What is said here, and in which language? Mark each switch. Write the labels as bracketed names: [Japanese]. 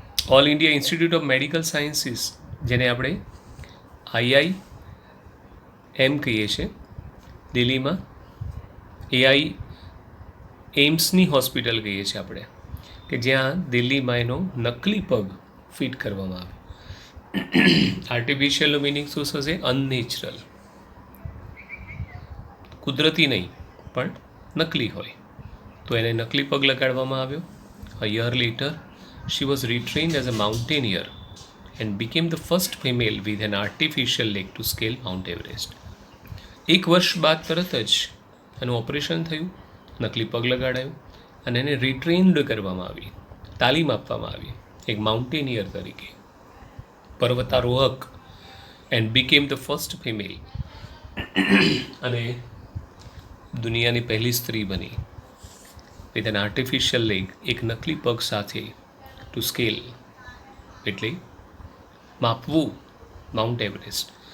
[Gujarati] All India institute of medical sciences, જેને આપણે IIM કહીએ છીએ દિલ્હીમાં, એમ્સની હોસ્પિટલ કહીએ છીએ આપણે, કે જ્યાં દિલ્હીમાં એનો નકલી પગ ફિટ કરવામાં આવે. આર્ટિફિશિયલનો મિનિંગ શું થશે? અનનેચરલ, કુદરતી નહીં પણ નકલી હોય, તો એને નકલી પગ લગાડવામાં આવ્યો. [English] A year later she was retrained as a mountaineer and became the first female with an artificial leg to scale Mount Everest. [Gujarati] એક વર્ષ બાદ તરત જ એનું ઓપરેશન થયું, નકલી પગ લગાડાયું અને એને રિટ્રેન્ડ કરવામાં આવી, તાલીમ આપવામાં આવી એક માઉન્ટેનિયર તરીકે, પર્વતારોહક. [English] and became the first female, [Gujarati] અને દુનિયાની પહેલી સ્ત્રી બની [English] with an artificial leg, [Gujarati] એક નકલી પગ સાથે, [English] to scale [Gujarati] એટલે માપવું માઉન્ટ એવરેસ્ટ.